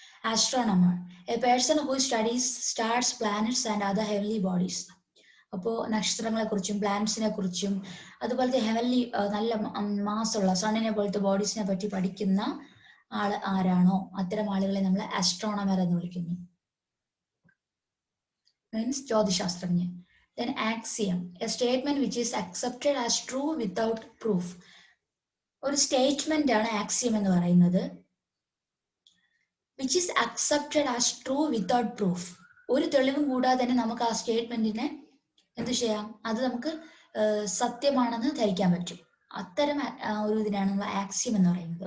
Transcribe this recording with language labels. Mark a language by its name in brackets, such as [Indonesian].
[English] Astronomer, a person who studies stars, planets and other heavenly bodies. [Malayalam] അപ്പോൾ നക്ഷത്രങ്ങളെ കുറിച്ചും പ്ലാനറ്റ്സിനെ കുറിച്ചും അതുപോലത്തെ ഹെവൻലി നല്ല മാസുള്ള സണ്ണിനെ പോലത്തെ ബോഡീസിനെ പറ്റി പഠിക്കുന്ന ആള് ആരാണോ അത്തരം ആളുകളെ നമ്മൾ ആസ്ട്രോണമർ എന്ന് വിളിക്കുന്നു. Means ജ്യോതിശാസ്ത്രജ്ഞൻ. [English] Then axiom, a statement which is accepted as true without proof. [Malayalam] ഒരു സ്റ്റേറ്റ്മെന്റ് ആണ് ആക്സിയം എന്ന് പറയുന്നത്. [English] Which is accepted as true without proof. [Malayalam] ഒരു തെളിവും കൂടാതെ തന്നെ നമുക്ക് ആ സ്റ്റേറ്റ്മെന്റിനെ എന്ത് ചെയ്യാം? അത് നമുക്ക് സത്യമാണെന്ന് ധരിക്കാൻ പറ്റും. അത്തരം ഒരു ഇതിനാണ് നമ്മൾ ആക്സിയം എന്ന് പറയുന്നത്.